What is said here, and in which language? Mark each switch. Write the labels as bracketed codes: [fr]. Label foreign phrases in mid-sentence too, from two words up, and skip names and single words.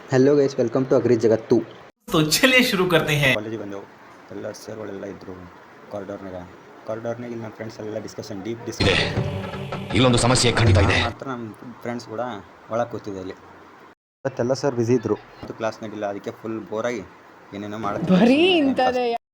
[en] hello guys, welcome to Agri Jagat 2. [hi] तो चलिए शुरू करते हैं. [kn] ಕಾಲೇಜಿಗೆ ಬಂದೆವು. ಎಲ್ಲ ಸರ್ಗಳೆಲ್ಲ ಇದ್ದರು ಕಾರಿಡಾರ್ನಾಗ ಇಲ್ಲಿ ನಮ್ಮ ಫ್ರೆಂಡ್ಸ್ ಎಲ್ಲ [en] deep discussion [kn] ಇಲ್ಲೊಂದು ಸಮಸ್ಯೆ ಖಂಡಿತ ಇದೆ. ಮಾತ್ರ ನಮ್ಮ ಫ್ರೆಂಡ್ಸ್ ಕೂಡ ಒಳಗೆ ಕೂತಿದ್ದೆ ಇಲ್ಲಿ. ಇವತ್ತೆಲ್ಲ ಸರ್ ಬ್ಯುಸಿ ಇದ್ದರು, ಅದು ಕ್ಲಾಸ್ ನಡಿಲ್ಲ, ಅದಕ್ಕೆ ಫುಲ್ ಬೋರಾಗಿ ಏನೇನೋ ಮಾಡ್ತಿದ್ದೆ.